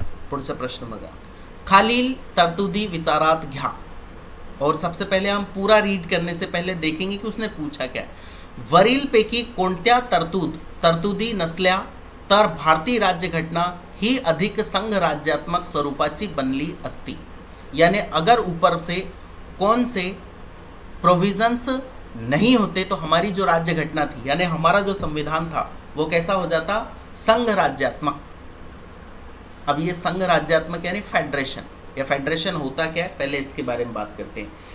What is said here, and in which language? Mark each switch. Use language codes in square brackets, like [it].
[mr] पुढचा प्रश्न बघा, खालील तरतुदी विचारात घ्या. [hi] और सबसे पहले हम पूरा रीड करने से पहले देखेंगे कि उसने पूछा क्या. [mr] वरीलपैकी कोणत्या तरतुदी नसल्या तर भारतीय राज्यघटना ही अधिक संघ राज्यात्मक स्वरूपाची बनली असती. [hi] यानी अगर ऊपर से कौन से प्रोविजंस नहीं होते तो हमारी जो राज्यघटना थी, यानी हमारा जो संविधान था, वो कैसा हो जाता, संघ राज्यात्मक. अब ये संघ राज्यात्मक यानी फेडरेशन, या फेडरेशन होता क्या है, पहले इसके बारे में बात करते हैं.